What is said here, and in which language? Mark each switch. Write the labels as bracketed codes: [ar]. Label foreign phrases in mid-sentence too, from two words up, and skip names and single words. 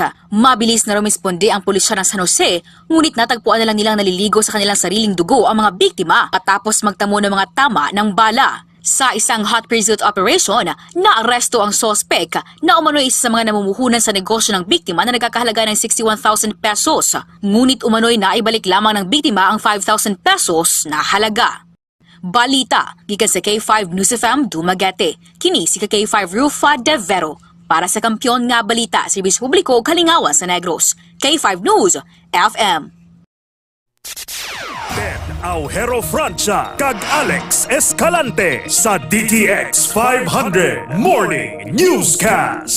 [tl] Mabilis na rumisponde ang pulisya ng San Jose, ngunit natagpuan na lang nilang naliligo sa kanilang sariling dugo ang mga biktima at tapos magtamo ng mga tama ng bala. Sa isang [en] hot pursuit operation, [tl] naaresto ang sospek na umano'y isa sa mga namumuhunan sa negosyo ng biktima na nagkakahalaga ng 61,000 pesos. Ngunit umano'y naibalik lamang ng biktima ang 5,000 pesos na halaga. [ceb] Balita, gikan sa K5 News FM Dumaguete. Kini si K5 Rufa De Vero. Para sa Kampiyon nga Balita, Serbisyo Publiko ug Kalingawan sa Negros. K5 News FM. [hil] Ben Aujero Francia kag Alex Escalante sa DTX 500 Morning Newscast.